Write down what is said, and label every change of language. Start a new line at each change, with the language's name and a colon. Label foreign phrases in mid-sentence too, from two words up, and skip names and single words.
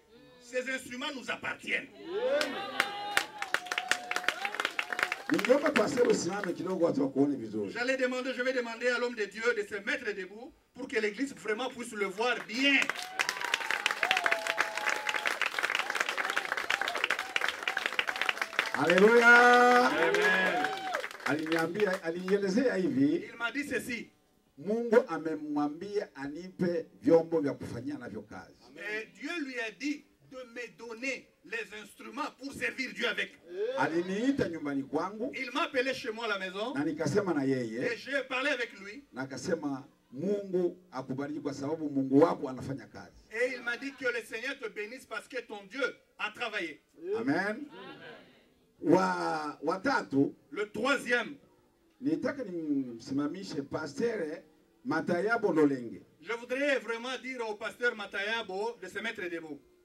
French: Ces instruments nous appartiennent. Je vais demander à l'homme de Dieu de se mettre debout pour que l'église vraiment puisse le voir bien. Alléluia. Il m'a dit ceci.
Swahili: Mungu amemwambia anipe vyombo vya kufanyia navyo kazi.
French: Et Dieu lui a dit de me donner les instruments pour servir Dieu avec.
Swahili: Aliniita nyumbani kwangu.
French: Il m'a appelé chez moi à la maison.
Swahili: Na nikasema na yeye.
French: Et j'ai parlé avec lui.
Swahili: Na akasema Mungu akubariki kwa sababu Mungu wako anafanya kazi.
French: Et il m'a dit que le Seigneur te bénisse parce que ton Dieu a travaillé.
Swahili: Amen. Watatu.
French: Le troisième.
Swahili: Nitaka nimsimamishe pasteur Matayabo Lolenge.
French: Je voudrais vraiment dire au pasteur Matayabo de se mettre debout.